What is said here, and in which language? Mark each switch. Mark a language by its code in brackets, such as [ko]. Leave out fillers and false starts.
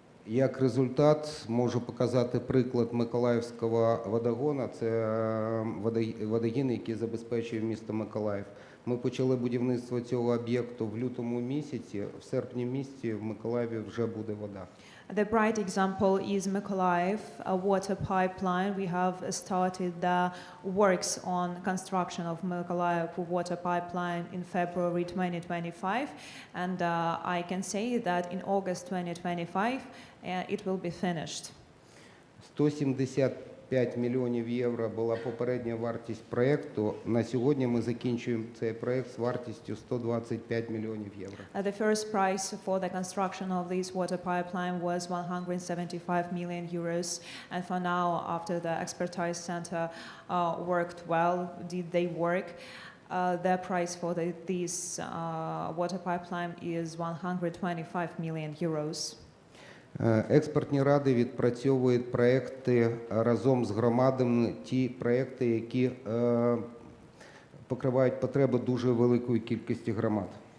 [uk] Як результат, можу показати приклад Миколаївського водогону. Це водогін, який забезпечує місто Миколаїв. Ми почали будівництво цього об'єкту в лютому місяці. В серпні місяці в Миколаєві вже буде вода. [en] The bright example is Mykolaiv, a water pipeline. We have started the works on construction of Mykolaiv water pipeline in February 2025, and I can say that in August 2025 it will be finished. [uk] 175 мільйонів євро була попередня вартість проєкту. На сьогодні ми закінчуємо цей проєкт з вартістю 125 мільйонів євро. [en] The first price for the construction of this water pipeline was 175 million euros, and for now, after the expertise center worked well, did they work, the price for this water pipeline is 125 million euros. [uk] Експертні ради відпрацьовують проекти разом з громадами, ті проекти, які покривають потреби дуже великої кількості громад.